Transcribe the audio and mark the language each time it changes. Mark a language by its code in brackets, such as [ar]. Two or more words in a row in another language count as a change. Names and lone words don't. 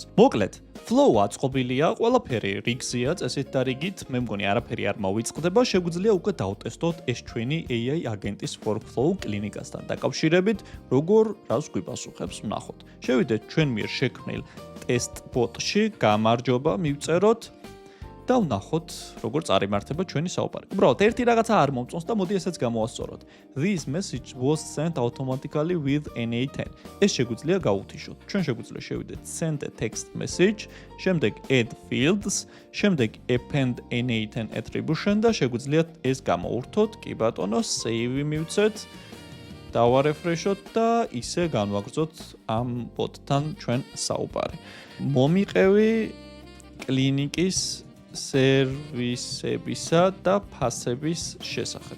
[ka] მოკლედ, flow აწყობილია, ყველაფერი რიგზეა, წესით და რიგით, მე მგონი არაფერი არ მოვიწყდება, შეგვიძლია უკვე დავტესტოთ ეს ჩვენი AI აგენტის workflow კლინიკასთან დაკავშირებით, როგორ რას გვიპასუხებს, ვნახოთ. შევიდეთ ჩვენ მიერ შექმნილ [en] test bot- [ka] ში, გამარჯობა, მივწეროთ და ვნახოთ, როგორ წარიმართება ჩვენი საუბარი. უბრალოდ ერთი რაღაცა არ მომწონს და მოდი ესეც გამოვასწოროთ. [en] This message was sent automatically with NA10. [ka] ეს შეგვიძლია გავუთიშოთ. ჩვენ შეგვიძლია შევიდეთ [en] send a text message, [ka] შემდეგ [en] add fields, [ka] შემდეგ [en] append NA10 attribution [ka] და შეგვიძლია ეს გამოვურთოთ. კი ბატონო, save მივცეთ. დავარეფრეშოთ და ისე განვაგრძოთ ამ bot-თან ჩვენ საუბარი. მომიყევი კლინიკის სერვისებისა და ფასების შესახებ.